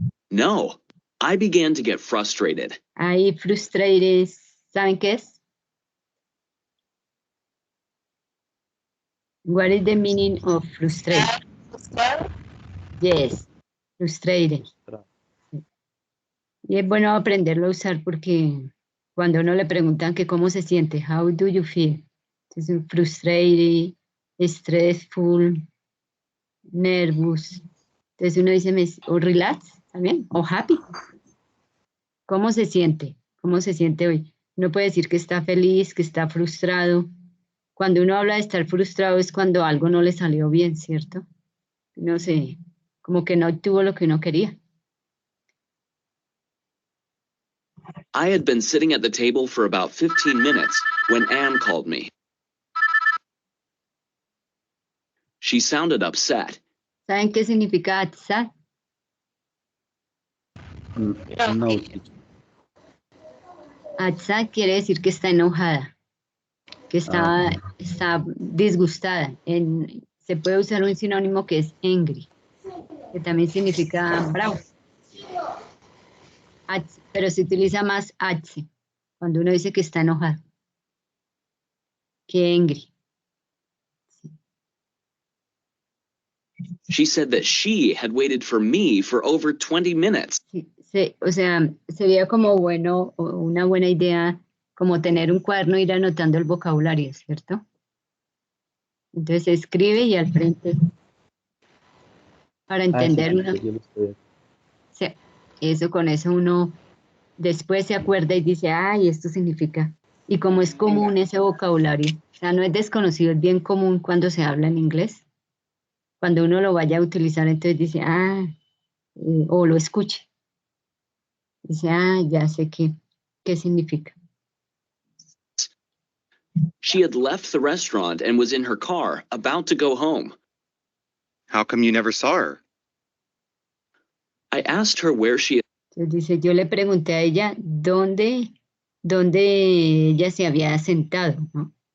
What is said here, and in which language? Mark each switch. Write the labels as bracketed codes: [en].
[en] No, I began to get frustrated. [es] Ahí frustrated, ¿saben qué es? [en] What is the meaning of frustrated? [es] ¿Frustrado? [en] Yes, frustrated. [es] Y es bueno aprenderlo a usar porque cuando uno le preguntan que cómo se siente, [en] how do you feel? [es] Entonces, frustrated, stressful, nervous. Entonces uno dice, o relax también, o happy. ¿Cómo se siente? ¿Cómo se siente hoy? Uno puede decir que está feliz, que está frustrado. Cuando uno habla de estar frustrado es cuando algo no le salió bien, ¿cierto? No sé, como que no obtuvo lo que uno quería. [en] I had been sitting at the table for about 15 minutes when Anne called me. She sounded upset. [es] ¿Saben qué significa sad? [en] No, teacher. [es] Sad quiere decir que está enojada, que está disgustada. Se puede usar un sinónimo que es angry, que también significa bravo. Pero se utiliza más H cuando uno dice que está enojado, que angry. [en] She said that she had waited for me for over 20 minutes. [es] Sí, o sea, sería como bueno, o una buena idea, como tener un cuaderno e ir anotando el vocabulario, ¿cierto? Entonces se escribe y al frente, para entender uno, yo lo estoy. sí, eso con eso uno después se acuerda y dice, ay, esto significa. Y como es común ese vocabulario, o sea, no es desconocido, es bien común cuando se habla en inglés. Cuando uno lo vaya a utilizar, entonces dice, o lo escuche. Dice, ya sé qué significa. [en] She had left the restaurant and was in her car, about to go home. How come you never saw her? I asked her where she had. [es] Entonces dice, yo le pregunté a ella dónde ella se había sentado, ¿no?